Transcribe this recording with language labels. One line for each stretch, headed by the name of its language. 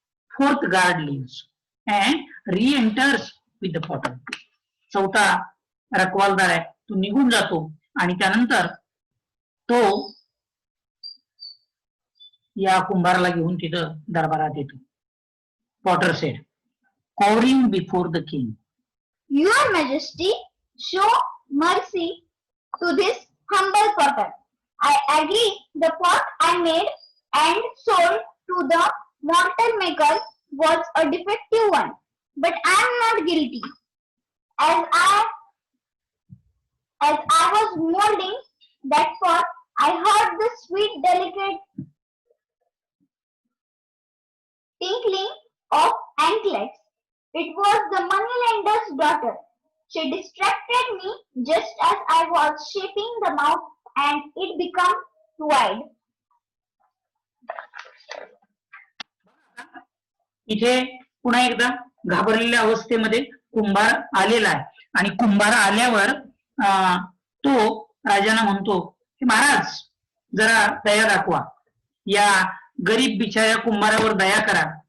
English: Fourth guard leaves and reenters with the potter.
Marathi: चौथा रखवालदार आहे, तो निघून जातो आणि त्यानंतर तो या कुंभाराला घेऊन तिथं दरबारात येतो.
English: Potter said, cowering before the king. Your Majesty, show mercy to this humble potter. I agree the pot I made and sold to the mortar maker was a defective one, but I am not guilty, as I as I was molding that pot, I heard the sweet, delicate tinkling of anklets. It was the moneylender's daughter. She distracted me just as I was shaping the mouth and it became wide.
Marathi: इथे पुन्हा एकदा घाबरलेल्या अवस्थेमध्ये कुंभार आलेला आहे आणि कुंभार आल्यावर तो राजांना म्हणतो की महाराज जरा दया दाखवा, या गरीब बिचाऱ्या कुंभारावर दया करा.